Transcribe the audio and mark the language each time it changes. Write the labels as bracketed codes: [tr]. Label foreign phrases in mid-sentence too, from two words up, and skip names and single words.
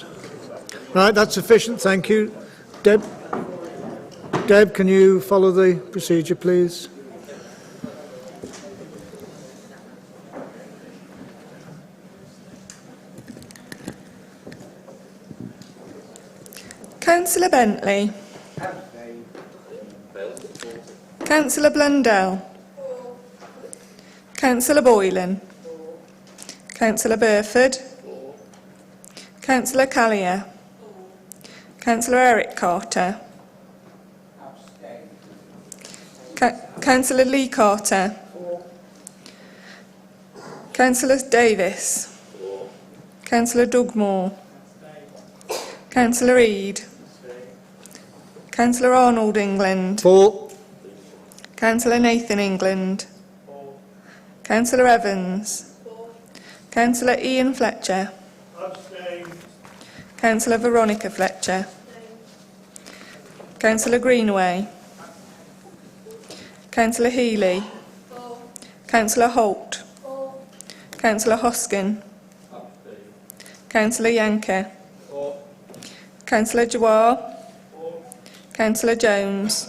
[en] Right, that's sufficient, thank you. Deb, can you follow the procedure, please? Councillor Bentley. Councillor Blundell. Councillor Boylan. Councillor Burford. Councillor Callier. Councillor Eric Carter. Councillor Lee Carter. Councillor Davis. Councillor Doug Moore. Councillor Eade. Councillor Arnold England. Councillor Nathan England. Councillor Evans. Councillor Ian Fletcher. Councillor Veronica Fletcher. Councillor Greenaway. Councillor Healy. Councillor Holt. Councillor Hoskin. Councillor Yanker. Councillor Jawar. Councillor Jones.